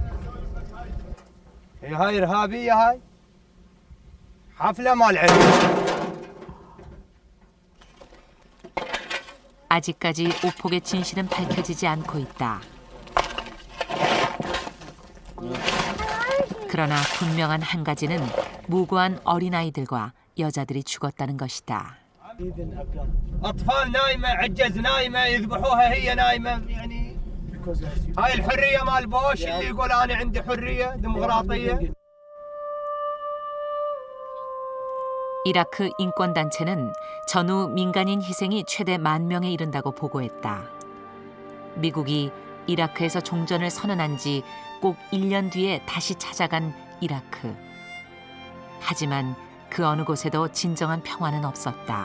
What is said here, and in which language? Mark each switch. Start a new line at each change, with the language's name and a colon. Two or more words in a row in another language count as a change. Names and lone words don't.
Korean: 아직까지 오폭의 진실은 밝혀지지 않고 있다. 그러나 분명한 한 가지는 무고한 어린아이들과 여자들이 죽었다는 것이다.
Arabic: أطفال نايمة عجز نايمة يذبحوها هي نايمة يعني هاي الحرية مال بوش اللي يقول أنا عندي حرية ديمقراطية.
Korean: 이라크 인권단체는 전후 민간인 희생이 최대 10,000명에 이른다고 보고했다. 미국이 이라크에서 종전을 선언한 지 꼭 1년 뒤에 다시 찾아간 이라크. 하지만 그 어느 곳에도 진정한 평화는 없었다.